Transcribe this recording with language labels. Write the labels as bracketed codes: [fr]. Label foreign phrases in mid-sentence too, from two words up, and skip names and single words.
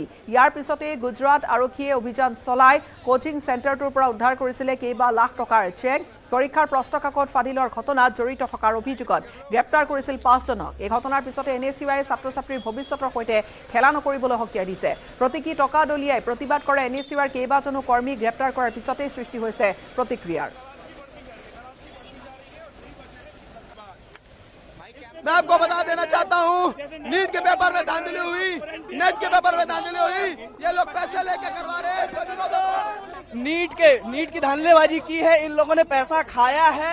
[as] ইয়াৰ পিছতে গুজৰাট আৰক্ষীয়ে অভিযান চলাই কোচিং চেণ্টাৰটোৰ পৰা উদ্ধাৰ কৰিছিলে কেইবা লাখ টকাৰ চেক। পৰীক্ষাৰ প্ৰশ্নকাকত ফাদিলৰ ঘটনাত জড়িত থকাৰ অভিযোগত গ্ৰেপ্তাৰ কৰিছিল 5জনক। এই ঘটনাৰ পিছতে NSUই ছাত্ৰ ছাত্ৰীৰ ভৱিষ্যতৰ সৈতে খেলা নকৰিবলৈ সকীয়াই দিছে। প্ৰতীকী টকা দলিয়াই প্ৰতিবাদ কৰা NSUৰ কেইবাজনো কৰ্মী গ্ৰেপ্তাৰ কৰাৰ পিছতেই সৃষ্টি হৈছে প্ৰতিক্ৰিয়াৰ। [hi] मैं आपको बता देना चाहता हूँ, नीट के पेपर में धांधली हुई, नेट के पेपर में धांधली हुई। ये लोग पैसे लेके करवा रहे हैं, इसका विरोध। नीट की धांधलीबाजी की है, इन लोगों ने पैसा खाया है।